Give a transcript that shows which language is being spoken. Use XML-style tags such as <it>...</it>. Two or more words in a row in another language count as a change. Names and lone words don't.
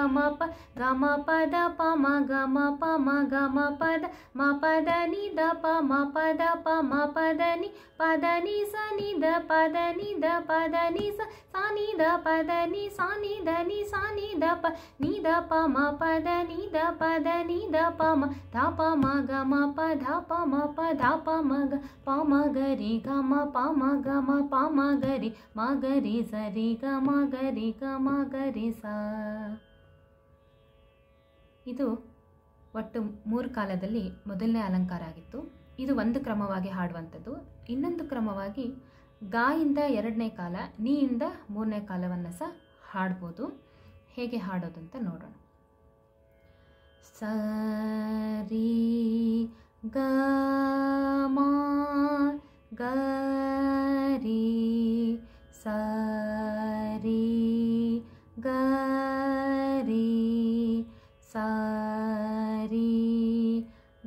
<kn>ಮ ಪ ಗ ಮ ಪ ದ ಪ ಮ ಗ ಮ ಪ ಮ ಗ ಮ ಪ ದ ಮ ಪ ದ ನಿ ದ ಪ ಮ ಪ ದ ಪ ಮ ಪ ದ ನಿ ಪ ದ ನಿ ಸ ನಿ ದ ಪ ದ ನಿ ದ ಪ ದ ನಿ ಸ ಸ ನಿ ದ ಪ ದ ನಿ ಸ ನಿ ದ ನಿ ಸ ನಿ ದ ಪ ನಿ ದ ಪ ಮ ಪ ದ ನಿ ದ ಪ ದ ನಿ ದ ಪ ಮ ದ ಪ ಮ ಗ ಮ ಪ ದ ಪ ಮ ಪ ದ ಪ ಮ ಗ ಪ ಮ ಗರಿ ಗ ಮ ಪ ಮ ಗ ಮ ಪ ಮ ಗರಿ ಮ ಗರಿ ಸರಿ ಗ ಮ ಗರಿ ಗ ಮ ಗರಿ ಸ. ಇದು ಒಟ್ಟು 3 ಕಾಲದಲ್ಲಿ ಮೊದಲನೇ ಅಲಂಕಾರ ಆಗಿತ್ತು. ಇದು ಒಂದು ಕ್ರಮವಾಗಿ ಹಾಡುವಂಥದ್ದು. ಇನ್ನೊಂದು ಕ್ರಮವಾಗಿ ಗಾ ಇಂದ 2ನೇ ಕಾಲ, ನೀ ಇಂದ 3ನೇ ಕಾಲವನ್ನು ಸಹ ಹಾಡ್ಬೋದು. ಹೇಗೆ ಹಾಡೋದು ಅಂತ ನೋಡೋಣ. ಸರಿ ಗ ಮ ಗರಿ ಸರಿ ಗರಿ ಸರಿ ಗ</kn>